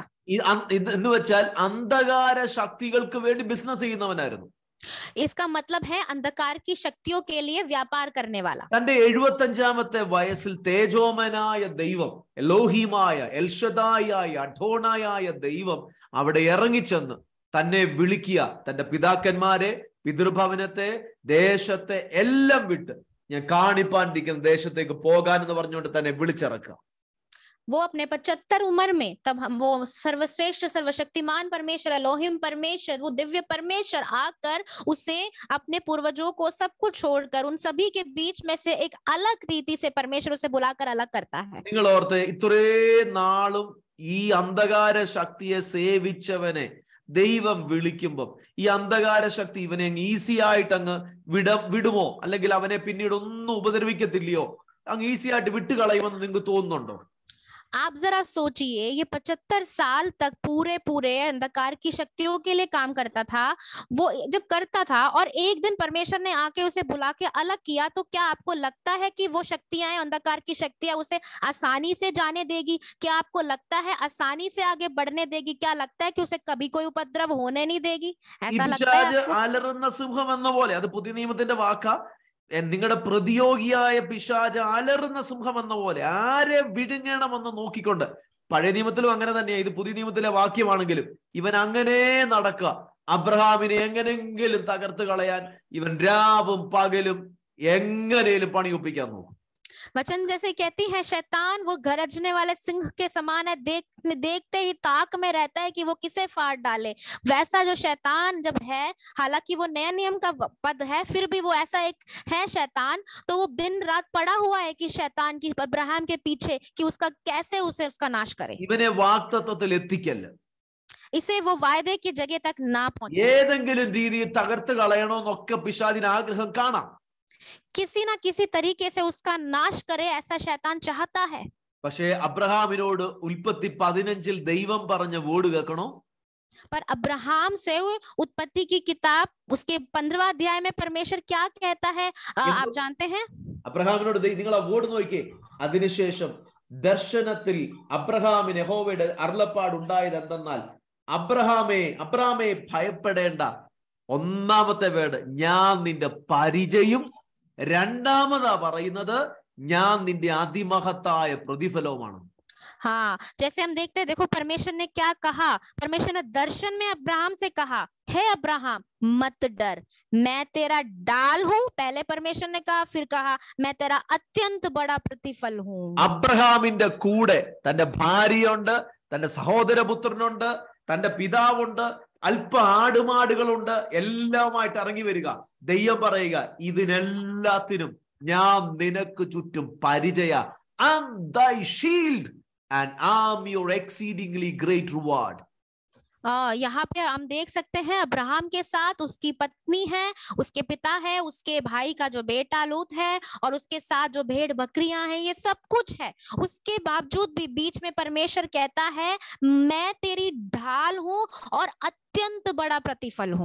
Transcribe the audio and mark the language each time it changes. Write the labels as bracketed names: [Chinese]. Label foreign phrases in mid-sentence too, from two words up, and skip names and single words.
[Malayalam] എന്ന് വെച്ചാൽ അന്ധകാര ശക്തികൾക്ക് വേണ്ടി ബിസിനസ് ചെയ്യുന്നവനായിരുന്നു. [Hindi] इसका मतलब है अंधकार की शक्तियों के लिए व्यापार करने वाला. [Malayalam] തന്റെ 75-ാമത്തെ വയസ്സിൽ തേജോമനായ ദൈവം, എലോഹിമായ, എൽഷദായായ, അഡോണായായ ദൈവം അവിടെ ഇറങ്ങിച്ചെന്ന് തന്നെ വിളിക്കുക. തന്റെ പിതാക്കന്മാരെ, പിതൃഭവനത്തെ, ദേശത്തെ എല്ലാം വിട്ട് ഞാൻ കാണിപ്പാണ്ടിരിക്കുന്ന ദേശത്തേക്ക് പോകാൻ എന്ന് പറഞ്ഞുകൊണ്ട് തന്നെ വിളിച്ചിറക്കുക. [Hindi] वो अपने 75 उम्र में, तब हम वो सर्वश्रेष्ठ सर्वशक्तिमान परमेश्वर, एलोहिम परमेश्वर, वो दिव्य परमेश्वर आकर उसे अपने पूर्वजों को सब कुछ छोड़कर उन सभी के बीच में से एक अलग रीति से परमेश्वर उसे बुलाकर अलग करता है. [Malayalam] നിങ്ങൾ ഓർത്തെ, ഇത്രേ നാളും ഈ അന്ധകാര ശക്തിയെ സേവിച്ചവനെ ദൈവം വിളിക്കുമ്പം ഈ അന്ധകാര ശക്തി ഇവനെ ഈസി ആയിട്ട് അങ്ങ് വിടുമോ, അല്ലെങ്കിൽ അവനെ പിന്നീട് ഒന്നും ഉപദ്രവിക്കത്തില്ലയോ, അങ്ങ് ഈസി ആയിട്ട് വിട്ടുകളയുമെന്ന് നിങ്ങൾക്ക് തോന്നുന്നുണ്ടോ? [Hindi] आप जरा सोचिए, ये 75 साल तक पूरे अंधकार की शक्तियों के लिए काम करता था. वो जब करता था और एक दिन परमेश्वर ने आके उसे बुला के अलग किया, तो क्या आपको लगता है कि वो शक्तियां, अंधकार की शक्तियां उसे आसानी से जाने देगी? क्या आपको लगता है आसानी से आगे बढ़ने देगी? क्या लगता है कि उसे कभी कोई उपद्रव होने नहीं देगी? ऐसा लगता है आपको? [Malayalam] അലറുന്ന സിംഹം എന്ന പോലെ, അത് പുതിയ നിയമത്തിന്റെ വാക്കാ. നിങ്ങളുടെ പ്രതിയോഗിയായ പിശാച് അലറുന്ന സിംഹം എന്ന പോലെ ആരെ വിഴുങ്ങണമെന്ന് നോക്കിക്കൊണ്ട്, പഴയ നിയമത്തിലും അങ്ങനെ തന്നെയാണ്, ഇത് പുതിയ നിയമത്തിലെ വാക്യമാണെങ്കിലും ഇവൻ അങ്ങനെ നടക്കുക. അബ്രഹാമിനെ എങ്ങനെങ്കിലും തകർത്ത് കളയാൻ ഇവൻ രാവും പകലും എങ്ങനെയും പണിയൊപ്പിക്കാൻ നോക്കും. [Hindi] वचन जैसे कहती है, शैतान वो गरजने वाले सिंह के समान है, देखते ही ताक में रहता है कि वो किसे फाड़ डाले. वैसा जो शैतान जब है, हालांकि वो नया नियम का पद है, फिर भी वो ऐसा एक है शैतान, तो वो दिन रात पड़ा हुआ है कि शैतान की अब्राहम के पीछे, कि उसका कैसे उसे उसका नाश करे. [Malayalam] ഇവനെ വാഗ്ദത്തത്തിൽ എത്തിക്കല്ല, [Hindi] इसे वो वायदे की जगह तक ना पहुंचे. [Malayalam] ഏതെങ്കിലും രീതിയിൽ തകർത്ത് കളയണമെന്നൊക്കെ പിശാചിന് ആഗ്രഹം കാണാം. [Hindi] किसी ना किसी तरीके से उसका नाश करे, ऐसा शैतान चाहता है. [Malayalam] പക്ഷേ അബ്രഹാമിനോട് ഉൽപ്പത്തി 15 ദൈവം പറഞ്ഞ വേർഡ് കേൾക്കണോ? [Hindi] पर अब्राहम से उत्पत्ति की किताब उसके 15वां अध्याय में परमेश्वर क्या कहता है, आप जानते हैं? [Malayalam] അബ്രഹാമിനോട് നിങ്ങൾ ആ വേർഡ് നോക്കിക്കേ. അതിനുശേഷം ദർശനത്തിൽ അബ്രഹാമിന് യഹോവയുടെ അരുളപ്പാട് ഉണ്ടായത് എന്തെന്നാൽ, അബ്രഹാമേ ഭയപ്പെടേണ്ട. ഒന്നാമത്തെ വേർഡ് ഞാൻ നിന്റെ പരിചയം, രണ്ടാമതാ പറയുന്നത് ഞാൻ നിന്റെ അതിമഹത്തായ പ്രതിഫലവുമാണ്. [Hindi] हाँ, जैसे हम देखते हैं, देखो परमेश्वर ने क्या कहा. परमेश्वर ने दर्शन में अब्राहम से कहा, हे अब्राहम मत डर, मैं तेरा डाल हूँ. पहले परमेश्वर ने कहा, फिर कहा मैं तेरा अत्यंत बड़ा प्रतिफल हूँ. [Malayalam] അബ്രഹാമിന്റെ കൂടെ തന്റെ ഭാര്യയുണ്ട്, തന്റെ സഹോദരപുത്രനുണ്ട്, തന്റെ പിതാവുണ്ട്, അല്പ ആടുമാടുകളുണ്ട്, എല്ലാമായിട്ട് ഇറങ്ങി വരിക. ദൈവം പറയുക, ഇതിനെല്ലാത്തിനും ഞാൻ നിനക്ക് ചുറ്റും പരിചയ. [English] I'm thy shield and I'm your exceedingly great reward. [Hindi] यहाँ पे हम देख सकते हैं अब्राहम के साथ उसकी पत्नी है, उसके पिता है, उसके भाई का जो बेटा लूत है, और उसके साथ जो भेड़ बकरियां हैं, ये सब कुछ है. उसके बावजूद भी बीच में परमेश्वर कहता है, मैं तेरी ढाल हूँ और अत्यंत बड़ा प्रतिफल हूँ.